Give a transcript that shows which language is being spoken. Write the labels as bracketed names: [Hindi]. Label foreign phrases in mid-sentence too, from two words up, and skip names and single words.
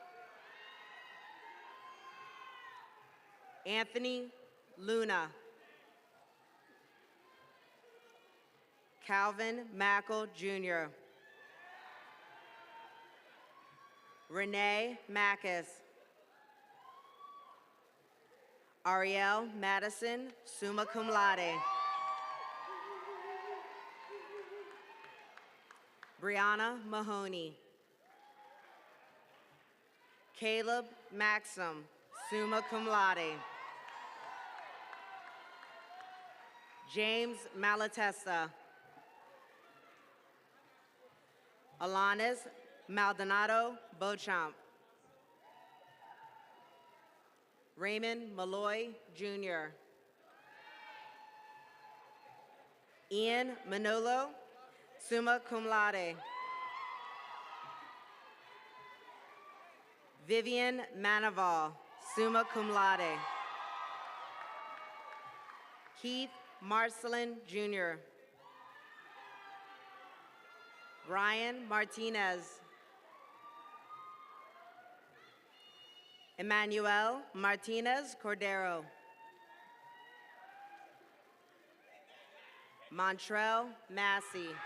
[English] Anthony Luna. Calvin Mackle Jr. Renee Mackus. Ariel Madison, summa cum laude. Brianna Mahoney. Caleb Maxim, summa cum laude. James Malatesta. Alanis Maldonado Beauchamp. Raymond Malloy Jr. Ian Manolo, summa cum laude. Vivian Manival, summa cum laude. Keith Marcelin Jr. Brian Martinez. Emmanuel Martinez Cordero. Montrell Massey.